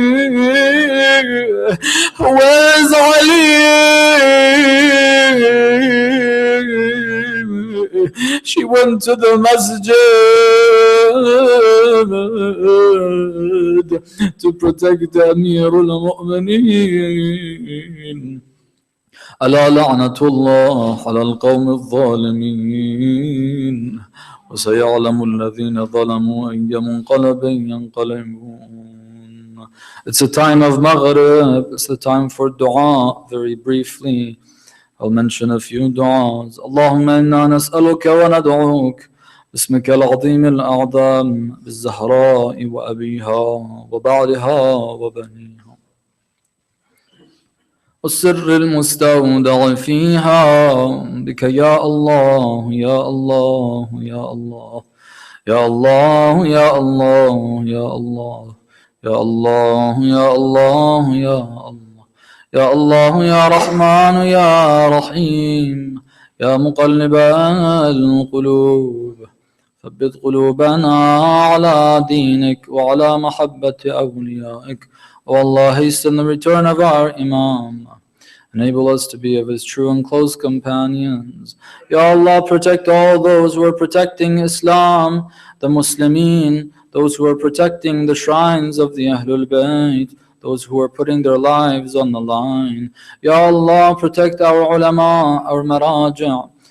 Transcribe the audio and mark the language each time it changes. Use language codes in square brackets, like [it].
[en] Where's Ali? She went to the masjid to protect Amirul Mu'mineen. [ar] ألا لعنة الله على القوم الظالمين وسيعلم الذين ظلموا أي منقلب ينقلبون. [en] It's a time of Maghrib. It's the time for dua. Very briefly, I'll mention a few du'as. [ar] اللهم إنا نسألك وندعوك باسمك العظيم الأعظم بالزهراء وأبيها وبعلها وبنيها والسر المستودع فيها بك يا الله يا الله يا الله يا الله يا الله يا الله يا الله يا الله يا الله يا الله يا رحمن يا رحيم يا مقلب القلوب ثبت قلوبنا على دينك وعلى محبة أوليائك. [en] O Allah, hasten the return of our Imam. Enable us to be of his true and close companions. Ya Allah, protect all those who are protecting Islam, the Muslimin, those who are protecting the shrines of the Ahlul Bayt, those who are putting their lives on the line. Ya Allah, protect our ulama, our maraja.